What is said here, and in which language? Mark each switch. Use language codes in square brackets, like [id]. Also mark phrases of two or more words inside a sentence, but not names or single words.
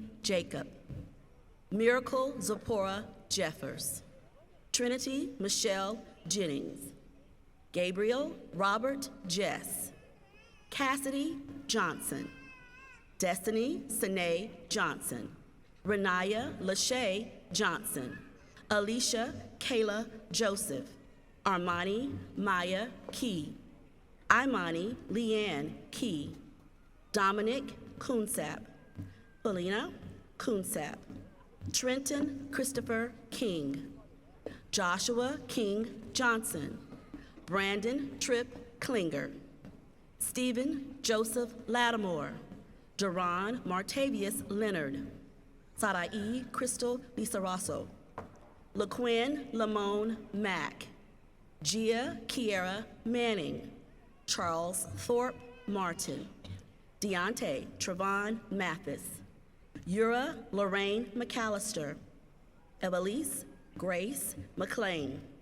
[en] Jacob, Miracle Zipporah Jeffers, Trinity Michelle Jennings, Gabriel Robert Jess, Cassidy Johnson, Destiny Sine Johnson, Renaya Lachey Johnson, Alicia Kayla Joseph, Armani Maya Key, Imani Leanne Key, Dominic Kunsap, Felina Kunsap, Trenton Christopher King, Joshua King Johnson, Brandon Tripp Klinger, Stephen Joseph Lattimore, Duran Martavius Leonard, Sarai Crystal Lisaraso, LaQuinn Lamone Mack, Gia Kiera Manning, Charles Thorpe Martin, Deontay Trevon Mathis, Yura Lorraine McAllister, Evelise Grace McLean,